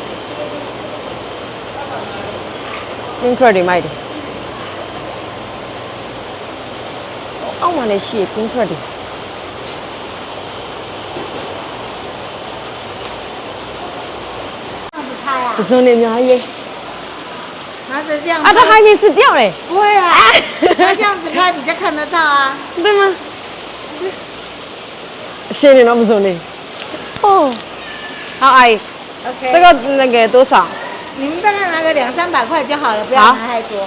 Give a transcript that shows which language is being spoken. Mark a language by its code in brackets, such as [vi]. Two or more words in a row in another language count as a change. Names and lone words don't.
[my] incredible မိုက်တယ်အောက်မှာလည်းရှိရ incredible [zh] 这种的 [my] များကြီး [zh] 拿着这样。啊，它还可以撕掉嘞。不会啊，他这样子拍比较看得到啊。对吗？谢谢那么说呢。哦，好阿姨， OK。这个那个多少？你们大概拿个200-300块就好了，不要拿太多。